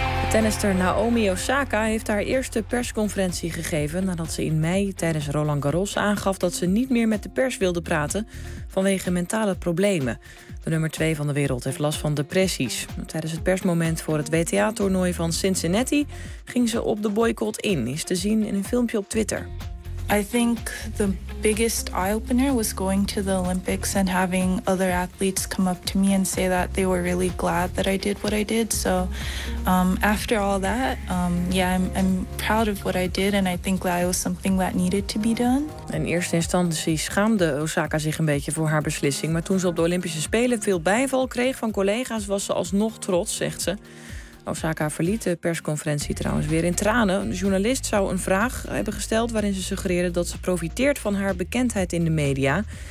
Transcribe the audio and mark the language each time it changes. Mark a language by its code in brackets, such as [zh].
[nl] Tennister Naomi Osaka heeft haar eerste persconferentie gegeven nadat ze in mei tijdens Roland Garros aangaf dat ze niet meer met de pers wilde praten vanwege mentale problemen. De nummer 2 van de wereld heeft last van depressies. Tijdens het persmoment voor het WTA-toernooi van Cincinnati ging ze op de boycott in, is te zien in een filmpje op Twitter. [en] I think the biggest eye-opener was going to the Olympics and having other athletes come up to me and say that they were really glad that I did what I did. So after all that, I'm proud of what I did and I think that it was something that needed to be done. [nl] In eerste instantie schaamde Osaka zich een beetje voor haar beslissing, maar toen ze op de Olympische Spelen veel bijval kreeg van collega's, was ze alsnog trots, zegt ze. Osaka verliet de persconferentie trouwens weer in tranen. Een journalist zou een vraag hebben gesteld waarin ze suggereerde dat ze profiteert van haar bekendheid in de media.